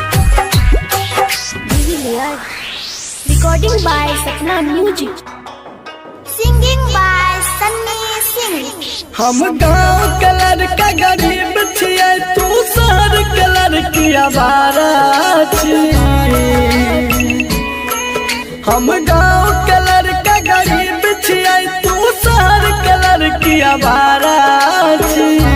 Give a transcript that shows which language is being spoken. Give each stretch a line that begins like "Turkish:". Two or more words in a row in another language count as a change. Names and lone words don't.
English: Recording by Sapna Music. Singing by Sunny Singh.
Maithili: हम गाँव के लड़का गरीब छियै, तू शहर के लड़की आवारा छी। हम गाँव के लड़का गरीब छियै, तू शहर के लड़की आवारा छी।